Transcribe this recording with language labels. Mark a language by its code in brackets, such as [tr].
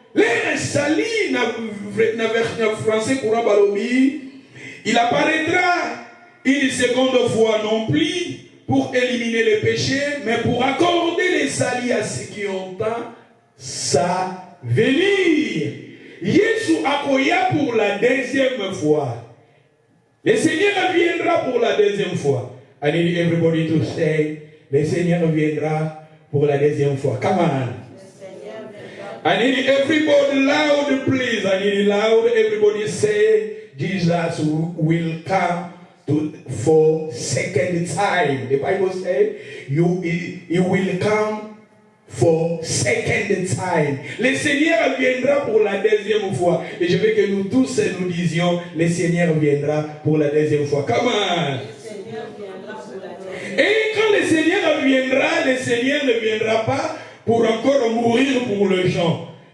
[fr] Les sali [ln] na [fr] français courant [ln] balobi, [fr] il apparaîtra une seconde fois non plus pour éliminer les péchés, mais pour accorder les salis à ceux qui entendent sa venue. Jésus [ln] akoya [fr] pour la deuxième fois. Le Seigneur viendra pour la deuxième fois. [en] I need everybody to say, [fr] le Seigneur viendra pour la deuxième fois. [en] Come on. I need everybody loud, please. I need loud. Everybody say, Jesus will come for second time. The Bible says, he will come for second time. [fr] Le Seigneur viendra pour la deuxième fois. Et je veux que nous tous nous disions, le Seigneur viendra pour la deuxième fois. [en] Come on. [fr] Et quand le Seigneur viendra, le Seigneur ne viendra pas pour encore mourir pour le gens.